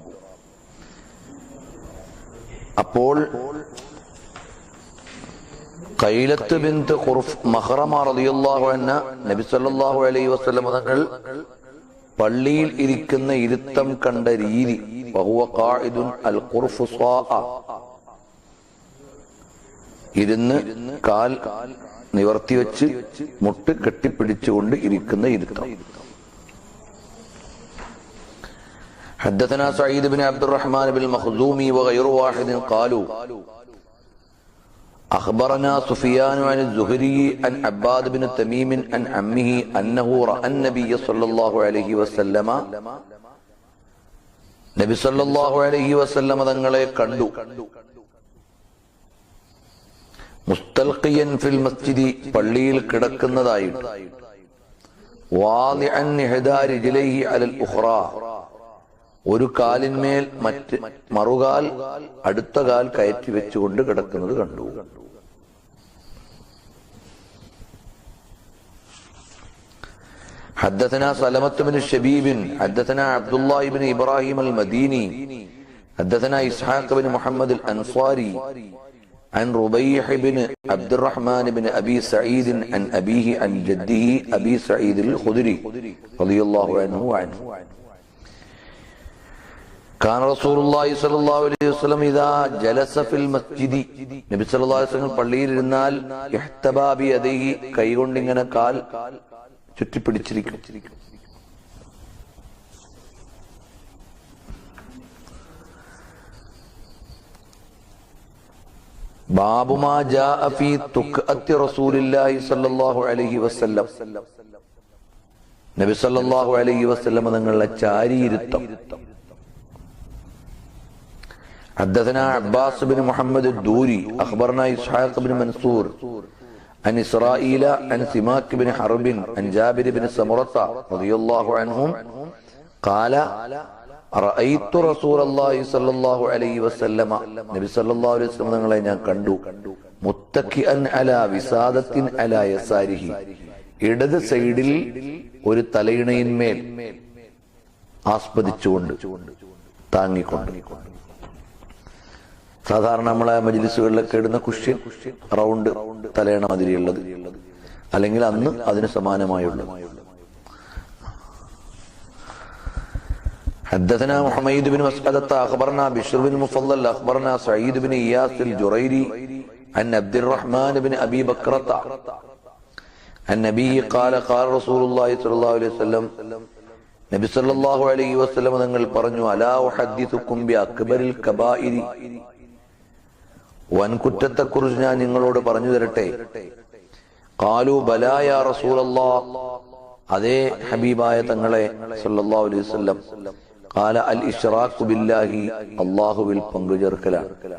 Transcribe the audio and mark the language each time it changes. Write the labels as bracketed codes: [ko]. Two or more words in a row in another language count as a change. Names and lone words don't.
[ml] അപ്പോൾ ഖൈലത്ത് ബിൻത് മഖ്റമ [ar] رضي الله عنها [ml] നബി [ar] صلى الله عليه وسلم [ml] തങ്ങൾ പള്ളിയിൽ ഇരിക്കുന്ന ഇരുത്തം കണ്ട രീതി, [ar] وهو قاعد القرفصاء, [ml] ഇരുന്ന് കാൽ നിവർത്തി വെച്ച് മുട്ട് കെട്ടിപ്പിടിച്ചുകൊണ്ട് ഇരിക്കുന്ന ഇരുത്തം. [ar] حدثنا سعيد بن عبد الرحمن بن المخزومي وغير واحد قالوا أخبرنا سفيان عن الزهري عن عباد بن تميم عن عمه أنه رأى النبي صلى الله عليه وسلم നബി صلى الله عليه وسلم [ml] തങ്ങളെ കണ്ടു. [ar] مستلقيا في المسجد, [ml] പള്ളിയിൽ കിടക്കുന്നതായിട്ട്, [ar] واضعا إحدى رجليه على الأخرى, [ml] ഒരു കാലിന്മേൽ മറുകാൽ അടുത്ത കാൽ കയറ്റി വെച്ചുകൊണ്ട് കിടക്കുന്നത് കണ്ടു. [ar] حدثنا سلمة بن الشبيب حدثنا عبد الله بن إبراهيم المديني حدثنا إسحاق بن محمد الأنصاري عن ربيح بن عبد الرحمن بن أبي سعيد عن أبيه عن جده أبي سعيد الخدري رضي الله عنه وعنه كان رسول الله صلى الله عليه وسلم إذا جلس في المسجد, [ml] നബി [ar] صلى الله عليه وسلم [ml] പള്ളിയിൽ ഇരുന്നാൽ [ar] احتبى بيده, [ml] കൈകൊണ്ട് ഇങ്ങനെ കാൽ ചുറ്റിപ്പിടിച്ചിരിക്കും. [ar] باب ما جاء في تكأة رسول الله صلى الله عليه وسلم, നബി صلى الله عليه وسلم [ml] തങ്ങളുടെ ചാരിയിരുത്തം. [ar] حدثنا عباس بن محمد الدوري أخبرنا إسحاق بن منصور عن إسرائيل عن سماك بن حرب عن جابر بن سمرة رضي الله عنهم قال رأيت رسول الله صلى الله عليه وسلم, [ml] നബി [ar] صلى الله عليه وسلم [ml] തങ്ങളെ ഞാൻ കണ്ടു, [ar] متكئا على وسادة على يساره, [ml] ഇടത് സൈഡിൽ ഒരു തലയിണയിന്മേൽ ആസ്പദിച്ചുകൊണ്ട്, താങ്ങിക്കൊണ്ട്. സാധാരണ നമ്മളെ മജ്ലിസുകളിലൊക്കെ ഇടുന്ന കുഷ്യൻ, റൗണ്ട് തലയണ മാതിരിയുള്ളത്, അല്ലെങ്കിൽ അന്ന് അതിന് സമാനമായുള്ളത്. [ar] حدثنا محمد بن مسعدة أخبرنا بشر بن المفضل أخبرنا سعيد بن إياس الجريري عن عبد الرحمن بن أبي بكرة عن النبي قال قال رسول الله صلى الله عليه وسلم, [ml] നബി [ar] صلى الله عليه وسلم [ml] തങ്ങൾ പറഞ്ഞു, [ar] ألا أحدثكم بأكبر الكبائر, [ml] വൻകുറ്റത്തെക്കുറിച്ച് ഞാൻ നിങ്ങളോട് പറഞ്ഞു തരട്ടെ. [ar] قالوا بلى يا رسول الله, [ml] അതേ ഹബീബായ തങ്ങളെ [ar] صلى الله عليه وسلم قال الإشراك بالله [ml] അല്ലാഹുവിൽ പങ്കുചേർക്കലാണ്.